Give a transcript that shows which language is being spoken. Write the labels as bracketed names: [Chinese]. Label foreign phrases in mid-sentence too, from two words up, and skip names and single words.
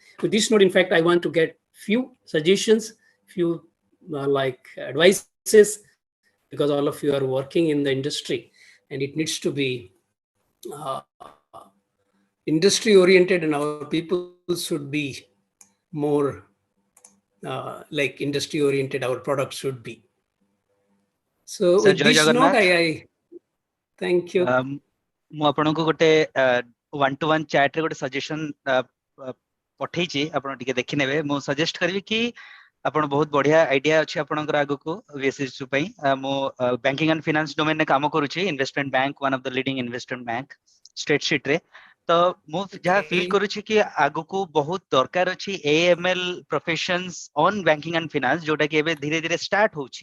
[English] With this note, in fact, I want to get few suggestions, few like advices, because all of you are working in the industry, and it needs to be industry oriented, and our people should be more like industry oriented. Our products should be. So Sir, with Jai this note, Jagannath. I thank you. [Odia] ମୁଁ ଆପଣଙ୍କୁ ଗୋଟେ [English] 1-to-1 chat [Odia] ରେ ଗୋଟେ ସଜେସନ ପଠେଇଛି, ଆପଣ ଟିକେ ଦେଖିନେବେ। ମୁଁ ସଜେଷ୍ଟ କରିବି କି ଆପଣ ବହୁତ ବଢିଆ ଆଇଡିଆ ଅଛି ଆପଣଙ୍କର ଆଗକୁ VSSU ପାଇଁ। ମୁଁ [English] banking and finance domainre [Odia] କାମ କରୁଛି, [English] investment bank, one of the leading investment bank [Odia] ଷ୍ଟେଟ୍ ସିଟ୍ ରେ। ତ ମୁଁ ଯାହା ଫିଲ୍ କରୁଛି କି ଆଗକୁ ବହୁତ ଦରକାର ଅଛି [English] AML professions on banking and finance, [Odia] ଯୋଉଟା କି ଏବେ ଧୀରେ ଧୀରେ ଷ୍ଟାର୍ଟ ହଉଛି।